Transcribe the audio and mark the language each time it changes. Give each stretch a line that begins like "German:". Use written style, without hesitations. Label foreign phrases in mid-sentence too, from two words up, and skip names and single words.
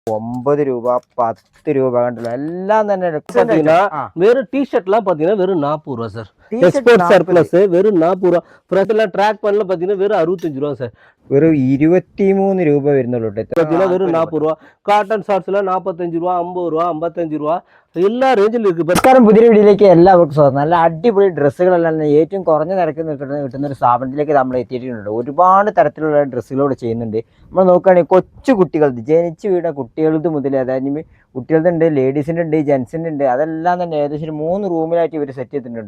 Malayalam: 9 രൂപ 10 രൂപ കണ്ടല്ലോ എല്ലാം തന്നെ
Tamil: வெறும் டிஷர்ட்லாம் பாத்தீங்கன்னா வெறும் 40 ரூபா சார்.
English: export surplus
Tamil: வெறும் 40 ரூபா. ஃப்ரெஷ்ல ட்ராக் பண்ணல பாத்தீங்கன்னா வெறும் 65 ரூபா சார்.
Malayalam: വെറും 23 രൂപ വരുന്നുള്ളൂ
Tamil: பாத்தீங்கன்னா வெறும் 40 ரூபா. காட்டன் ஷார்ட்ஸ்ல 45 ரூபா 50 ரூபா 55
Malayalam: രൂപ എല്ലാ റേഞ്ചിലും
Tamil: ഇருக்கு.
Malayalam: നമസ്കാരം, പുതിയ വീഡിയോയിലേക്ക് എല്ലാവർക്കും സ്വാഗതം. നല്ല അടിപൊളി ഡ്രസ്സുകളെല്ലാം ഏറ്റവും കുറഞ്ഞ നിരക്ക് കിട്ടുന്ന ഒരു സ്ഥാപനത്തിലേക്ക് നമ്മൾ എത്തിയിട്ടുണ്ട്. ഒരുപാട് തരത്തിലുള്ള ഡ്രസ്സുകളോട് ചെയ്യുന്നുണ്ട്. നമ്മൾ നോക്കുകയാണെങ്കിൽ കൊച്ചു കുട്ടികൾക്ക് ജനിച്ച് വീണ കുട്ടികൾക്ക് മുതൽ, അതായത് കുട്ടികളുടെ ഉണ്ട്, ലേഡീസിൻ്റെ ഉണ്ട്, ജെൻസിൻ്റെ ഉണ്ട്, അതെല്ലാം തന്നെ ഏകദേശം ഒരു 3 റൂമിലായിട്ട് ഇവർ സെറ്റ് ചെയ്തിട്ടുണ്ടോ.